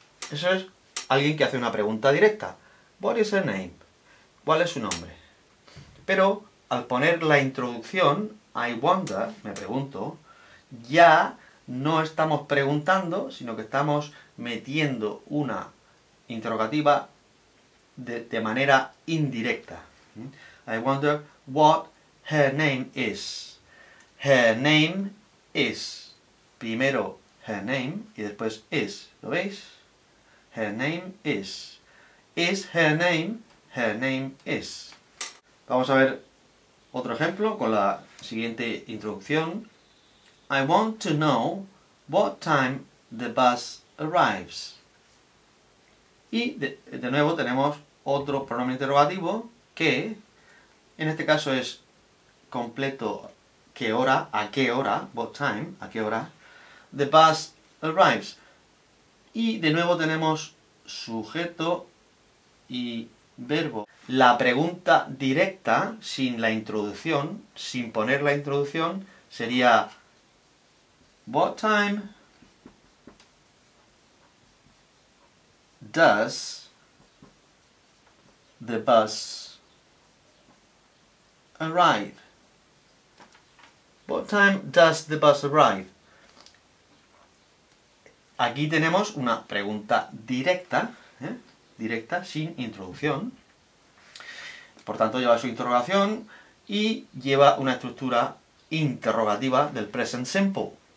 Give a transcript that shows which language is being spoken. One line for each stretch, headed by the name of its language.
Spanish: Eso es alguien que hace una pregunta directa.
English: What is her name?
Spanish: ¿Cuál es su nombre? Pero al poner la introducción,
English: I wonder,
Spanish: me pregunto, ya no estamos preguntando, sino que estamos metiendo una interrogativa de manera indirecta.
English: I wonder what her name is. Her name is.
Spanish: Primero
English: her name
Spanish: y después is. ¿Lo veis?
English: Her name is. Is her name? Her name is.
Spanish: Vamos a ver otro ejemplo con la siguiente introducción.
English: I want to know what time the bus arrives.
Spanish: Y de nuevo tenemos otro pronombre interrogativo que en este caso es completo qué hora, a qué hora,
English: what time,
Spanish: a qué hora,
English: the bus arrives.
Spanish: Y de nuevo tenemos sujeto y verbo. La pregunta directa, sin la introducción, sin poner la introducción, sería
English: What time does the bus arrive? What time does the bus arrive?
Spanish: Aquí tenemos una pregunta directa, directa, sin introducción. Por tanto, lleva su interrogación y lleva una estructura interrogativa del present simple.